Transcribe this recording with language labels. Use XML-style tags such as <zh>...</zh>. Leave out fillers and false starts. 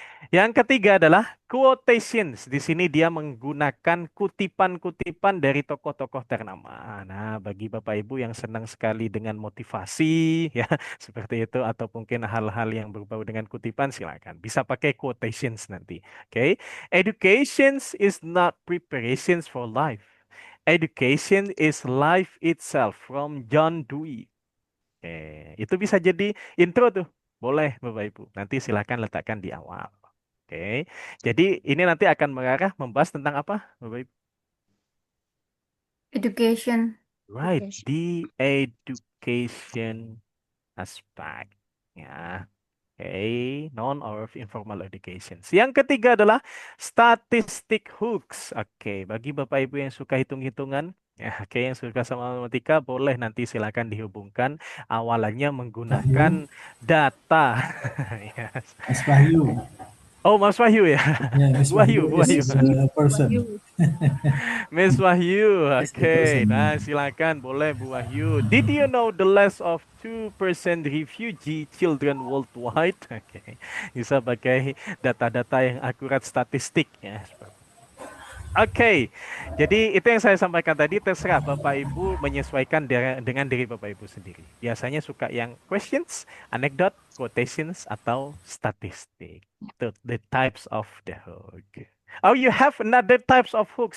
<id>Yang ketiga adalah quotations. Di sini dia menggunakan kutipan-kutipan dari tokoh-tokoh ternama. Nah, bagi Bapak Ibu yang senang sekali dengan motivasi, ya seperti itu, atau mungkin hal-hal yang berbau dengan kutipan, silakan. Bisa pakai quotations nanti.</id> <en>Oke, education is not preparations for life. Education is life itself from John Dewey.</en> <id>Oke, itu bisa jadi intro tuh. Boleh Bapak Ibu. Nanti silakan letakkan di awal. Oke, jadi ini nanti akan mengarah membahas tentang apa, Bapak Ibu?</id> <en>education. Right, Education. the education aspect. Ya, oke, non or informal education.</en> <id>Yang ketiga adalah statistic hooks. Oke, bagi Bapak Ibu yang suka hitung-hitungan, ya, oke, yang suka sama matematika, boleh nanti silakan dihubungkan. Awalannya menggunakan data.</id> <en>Yes.</en> <id>Mas Wahyu. Oh, Mas Wahyu ya.</id> <en>Yeah, Miss</en> <id>Bu Wahyu,</id> <en>Wahyu is a person. Miss Wahyu, That's the</en> <id>oke.</id> <en>person.</en> <id>Nah, silakan, boleh Bu Wahyu.</id> <en>Did you know the less of 2% refugee children worldwide?</en> <id>Oke, bisa pakai data-data yang akurat statistik ya. Oke, jadi itu yang saya sampaikan tadi. Terserah Bapak Ibu menyesuaikan dengan diri Bapak Ibu sendiri. Biasanya suka yang questions, anecdote, quotations, atau statistik.</id> <en>Itu the types of the hook. Oh, you have another types of hook.</en>